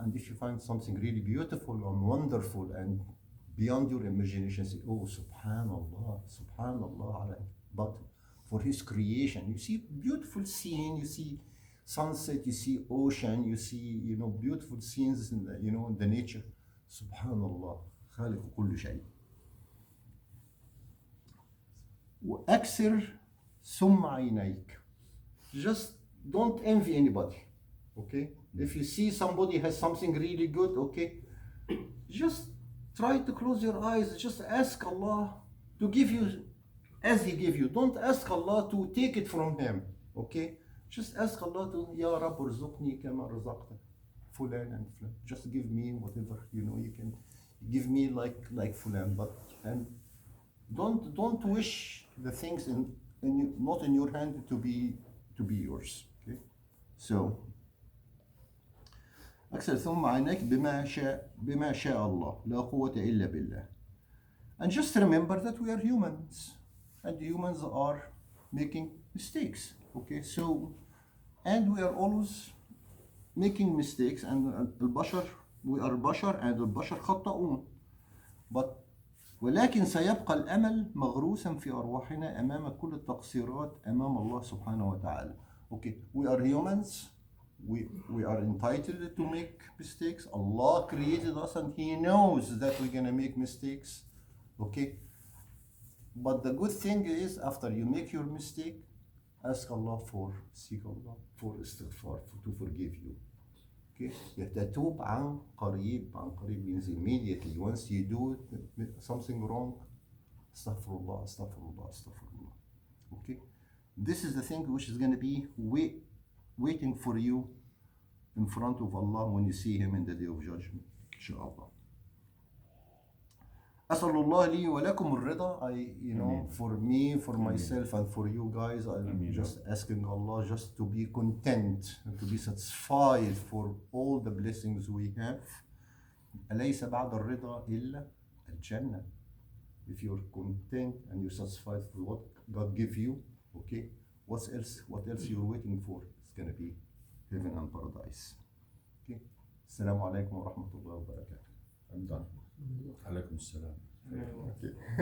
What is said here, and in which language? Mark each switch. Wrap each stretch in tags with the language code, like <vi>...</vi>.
<en>And if you find something really beautiful and wonderful and beyond your imagination, say, oh subhanallah, subhanallah, but for his creation, you see beautiful scene, you see sunset, you see ocean, you see, you know, beautiful scenes in the, you know, in the nature.</en> <ar>Subhanallah, خالق كل شيء. وأكسر ثم عينيك.</ar> <en>Just don't envy anybody. Okay? If you see somebody has something really good, okay, just try to close your eyes. Just ask Allah to give you as He gave you. Don't ask Allah to take it from Him. Okay? Just ask Allah to,</en> <ar>Ya Rab urzuqni kama razaqta fulan</ar> <en>and fulan. Just give me whatever, you know, you can give me like fulan, but and don't wish the things not in your hand to be yours. Okay?</en> <ar>So أكثر ثم عينيك بما شاء الله لا قوة إلا بالله.</ar> <en>And just remember that we are humans, and humans are making mistakes. Okay, so and we are always making mistakes, and البشر, we are بشر and</en> <ar>البشر خطاؤون. But ولكن سيبقى الأمل مغروسا في أرواحنا أمام كل التقصيرات أمام الله سبحانه وتعالى.</ar> <en>Okay, we are humans. We are entitled to make mistakes. Allah created us and He knows that we're gonna make mistakes. Okay? But the good thing is, after you make your mistake, seek Allah for istighfar, to forgive you.</en> <ar>Okay? يتوب عن قريب.</ar> <en>عن قريب means immediately. Once you do something wrong, astaghfirullah, astaghfirullah, astaghfirullah. Okay? This is the thing which is gonna be waiting for you in front of Allah when you see Him in the day of judgment, inshallah.</en> <ar>أسأل الله لي ولكم الرضا.</ar> <en>You know, for me, for myself, and for you guys, I'm just asking Allah just to be content and to be satisfied for all the blessings we have.</en> <ar>أليس بعد الرضا إلا الجنة.</ar> <en>If you're content and you're satisfied with what God gave you, okay, what else you're waiting for? It's gonna be heaven and paradise. Okay.</en> <ar>Assalamu alaikum wa rahmatullahi wa barakatuh.</ar> <en>I'm done.</en> <ar>Alaikum salam.</ar> <en>Okay.</en>